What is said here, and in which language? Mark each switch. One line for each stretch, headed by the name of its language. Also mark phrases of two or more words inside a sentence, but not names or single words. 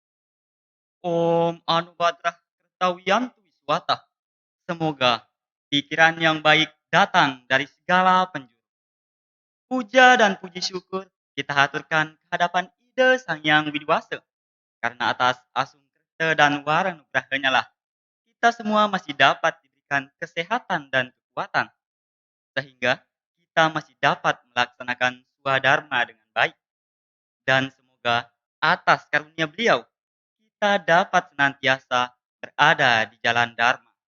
Sanskrit: Om Anubadrah Kertawiyantu Wiswata.
Indonesian: Semoga pikiran yang baik datang dari segala penjuru. Puja dan puji syukur kita haturkan kehadapan ide Sang Yang Widiwasa. Karena atas asung kerta dan waranugrahanya lah kita semua masih dapat diberikan kesehatan dan kekuatan. Sehingga kita masih dapat melaksanakan swadharma dengan baik. Dan semoga atas karunia beliau kita dapat senantiasa berada di jalan Dharma.